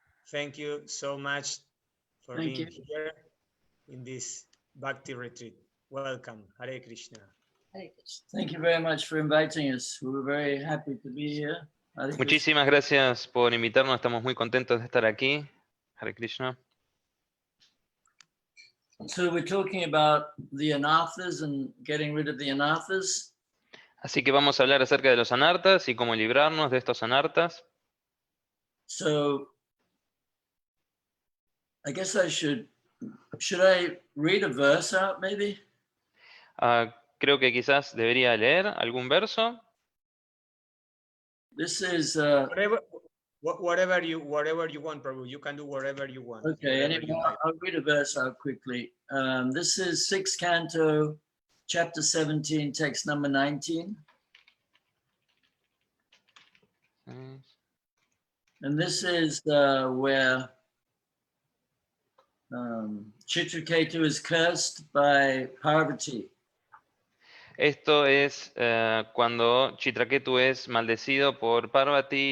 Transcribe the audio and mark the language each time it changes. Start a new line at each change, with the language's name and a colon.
English: Thank you so much for being here in this Bhakti retreat. Welcome. Hare Krishna. Hare Krishna. Thank you very much for inviting us. We were very happy to be here.
Spanish: Muchísimas gracias por invitarnos. Estamos muy contentos de estar aquí.
English: Hare Krishna. So we're talking about the anathas and getting rid of the anathas.
Spanish: Así que vamos a hablar acerca de los anartas y cómo librarnos de estos anartas.
English: So I guess should I read a verse out maybe?
Spanish: Creo que quizás debería leer algún verso.
English: This is whatever you want, Prabhu. You can do whatever you want. Okay, anyway, I'll read a verse out quickly. This is 6th canto, chapter 17, text number 19. And this is where Chitraketu is cursed by Parvati.
Spanish: Esto es cuando Chitraketu es maldecido por Parvati.